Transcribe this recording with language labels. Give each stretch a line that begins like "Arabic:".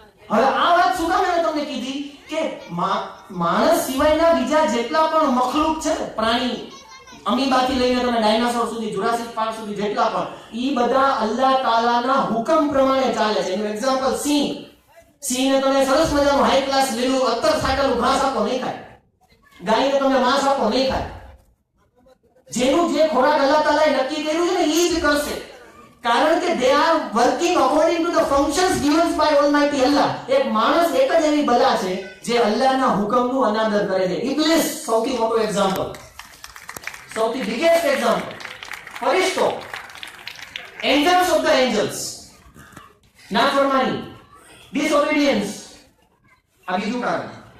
Gujarati: હવે આ વાત શું કામ મેં તમને કીધી કે માણસ સિવાયના બીજા જેટલા પણ મખલુક છે ને, પ્રાણી, અમીબાથી લઈને તમે ડાયનાસોર સુધી, જુરાસિક પાર્ક સુધી જેટલા પણ, ઈ બધા અલ્લાહ તાલાના હુકમ પ્રમાણે ચાલે છે. એનું એક્ઝામ્પલ સિંહ. સિંહને તમે સરસ મજાનું હાઈ ક્લાસ લીલું અત્તર છાંટેલું ઘાસ આપો, નહીં ખાય. ગાયને તમે માંસ આપો, નહીં ખાય. જેનું જે ખોરાક અલ્લાહ તાલાએ નક્કી કર્યું છે ને, ઈ જ કરશે. કારણ કે
English: they are working according to the functions given by Almighty Allah.
Gujarati: એક માણસ એક જ એવી બલા છે જે અલ્લાહના હુકમનું અનાદર કરે છે. ઇબ્લિસ સૌથી મોટો એક્ઝામ્પલ, સૌથી biggest example. ફરિશ્તો,
English: angels of the angels,
Gujarati: નાફરમાની, ડિસઓબીડિયન્સ. આ બીજું કારણ.